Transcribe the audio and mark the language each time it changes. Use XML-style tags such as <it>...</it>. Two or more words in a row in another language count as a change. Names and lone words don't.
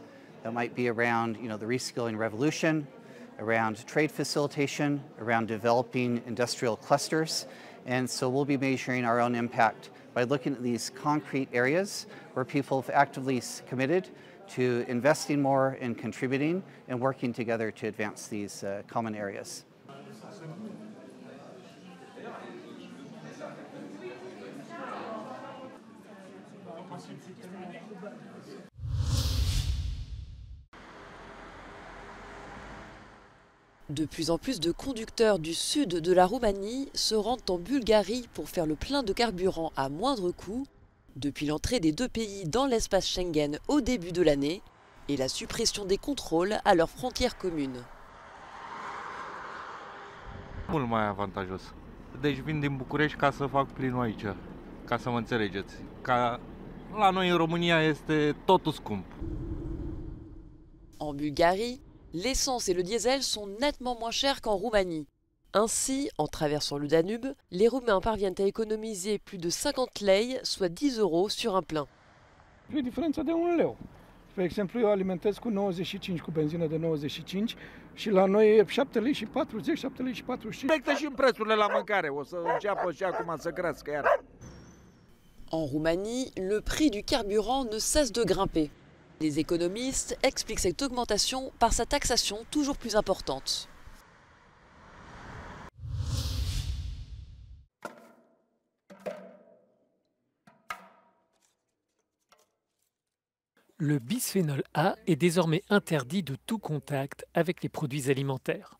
<en>That might be around, the reskilling revolution, around trade facilitation, around developing industrial clusters. And so we'll be measuring our own impact by looking at these concrete areas where people have actively committed to investing more and contributing and working together to advance these common areas.</en> <fr>De plus en plus de conducteurs du sud de la Roumanie se rendent en Bulgarie pour faire le plein de carburant à moindre coût depuis l'entrée des 2 pays dans l'espace Schengen au début de l'année et la suppression des contrôles à leurs frontières communes.</fr> <ro>Mult mai avantajos. Deci vin din București ca să fac plinul aici, ca să mă înțelegeți. Ca la noi în România este totul scump.</ro> <fr>En Bulgarie, l'essence et le diesel sont nettement moins chers qu'en Roumanie. Ainsi, en traversant le Danube, les Roumains parviennent à économiser plus de 50 lei, soit 10 € sur un plein.</fr> <ro>E diferența de 1 leu. Spre exemplu, eu alimentez cu 95 cu benzină de 95 și la noi e 7 lei și 40, 7 lei și 45. Reflectă și în prețurile la mâncare, o să înceapă și acum să crească iar.</ro> <fr>En Roumanie, le prix du carburant ne cesse de grimper. Les économistes expliquent cette augmentation par sa taxation toujours plus importante. Le bisphénol A est désormais interdit de tout contact avec les produits alimentaires.</fr>